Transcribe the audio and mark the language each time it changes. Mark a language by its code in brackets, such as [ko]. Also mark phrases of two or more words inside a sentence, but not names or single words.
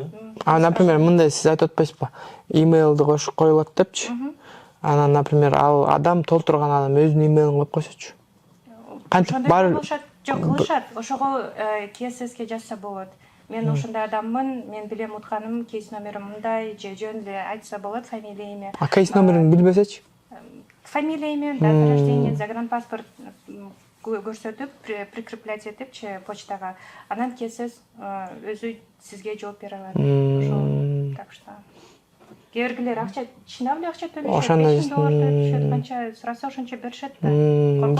[ky] Например, мындай сиз айтып атпайсызбы? Имейлди кошуп коюлат депчи. Анан, например, ал адам толтурган адам өзүнүн имейлин коюп койсочу. Кантип бар? Жок, кылышат. Ошого KSS-ке жазса болот. Мен ушундай адаммын, мен билем утканым, кейс номерим мындай, же жөн эле айтса болот, [ru] фамилия, имя. [ky] Кейс номерин билбесечи? [ru] Фамилия, имя, дата рождения, загранпаспорт көрсөтүп, прикреплять [ky] этипчи почтага. Анан KSS өзү сизге жооп бере алат. Ошол, так что кээ акча, чынап эле акча төлөшөт, $5,000 төлөшөт, канча сураса ошончо беришет да.